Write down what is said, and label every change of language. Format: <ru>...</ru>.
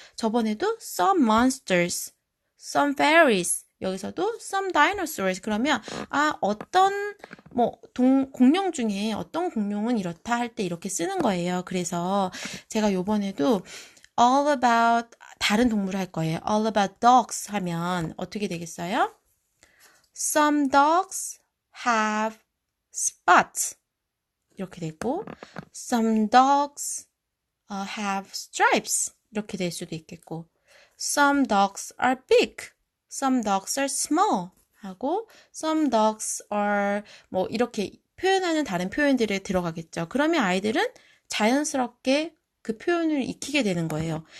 <ko>저번에도 some monsters, some fairies 여기서도 some dinosaurs 그러면 어떤 뭐 공룡 중에 어떤 공룡은 이렇다 할 때 이렇게 쓰는 거예요. 그래서 제가 요번에도 all about 다른 동물을 할 거예요. all about dogs 하면 어떻게 되겠어요?</ko> <en>Some dogs have spots. 이렇게 되고, some dogs have stripes.</en> <ko>이렇게 될 수도 있겠고, some dogs are big.</ko> <en>Some dogs are small.</en> <ko>하고, some dogs are 뭐 이렇게 표현하는 다른 표현들이 들어가겠죠. 그러면 아이들은 자연스럽게 그 표현을 익히게 되는 거예요.</ko>